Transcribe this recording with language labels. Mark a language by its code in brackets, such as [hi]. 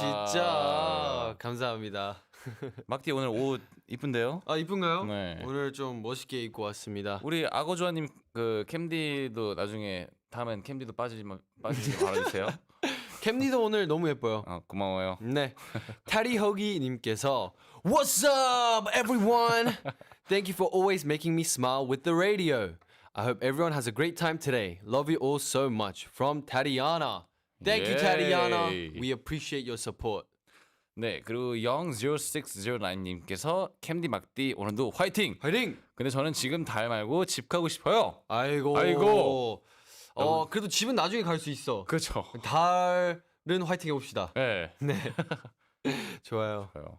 [ko] 진짜 감사합니다. 막디 오늘 옷 이쁜데요? 이쁜가요? 네. 오늘 좀 멋있게 입고 왔습니다. 우리 악어좋아님 캠디도 나중에 다음엔 캠디도 빠지지 말아주세요. 캠디도 오늘 너무 예뻐요. 고마워요. 네. 타리허기 님께서 [en] What's up everyone? Thank you for always making me smile with the radio. I hope everyone has a great time today. Love you all so much. From Tatiana. Thank you, Tatiana. Yay. We appreciate your support. [ko] 네, 그리고 00609님께서 캠디 막디 오늘도 화이팅! 화이팅! 근데 저는 지금 달 말고 집 가고 싶어요. 아이고. 아이고. 그래도 집은 나중에 갈 수 있어. 그렇죠. 달은 화이팅 해봅시다. 네. 네. 좋아요.